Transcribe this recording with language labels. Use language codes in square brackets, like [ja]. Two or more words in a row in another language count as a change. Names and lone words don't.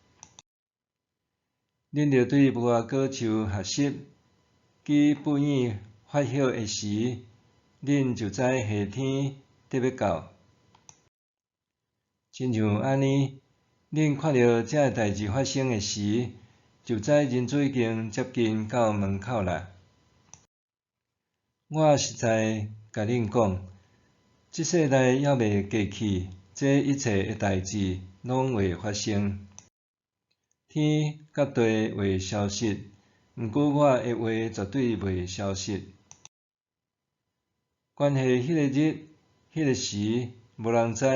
[nan] 恁着对无花果树学习，其不厌发晓的时，恁就知夏天得要到。亲像安尼，恁看到这代志发生的时，就知人子已经接近到门口啦。我实在甲恁讲，即世代还未过去，这一切的代志拢会发生。天甲地会消失，毋过我的话绝对袂消失。关系迄个日、迄个时，无人知。